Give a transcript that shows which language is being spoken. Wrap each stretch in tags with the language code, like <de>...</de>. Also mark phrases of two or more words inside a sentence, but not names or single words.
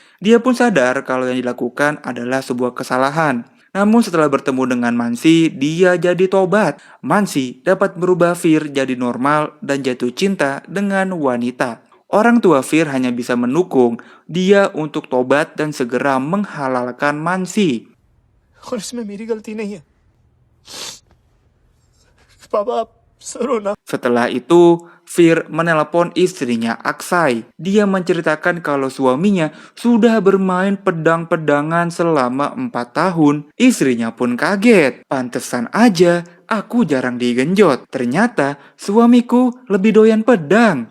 <id>Dia pun sadar kalau yang dilakukan adalah sebuah kesalahan. Namun setelah bertemu dengan Mansi, dia jadi tobat. Mansi dapat merubah Fir jadi normal dan jatuh cinta dengan wanita. Orang tua Fir hanya bisa mendukung dia untuk tobat dan segera menghalalkan Mansi.</id> <hi>और इसमें मेरी गलती नहीं है पापा आप सरो ना</hi> <id>Setelah itu, Fir menelepon istrinya Aksai. Dia menceritakan kalau suaminya sudah bermain pedang-pedangan selama 4 tahun. Istrinya pun kaget. Pantesan aja aku jarang digenjot. Ternyata suamiku lebih doyan pedang.</id>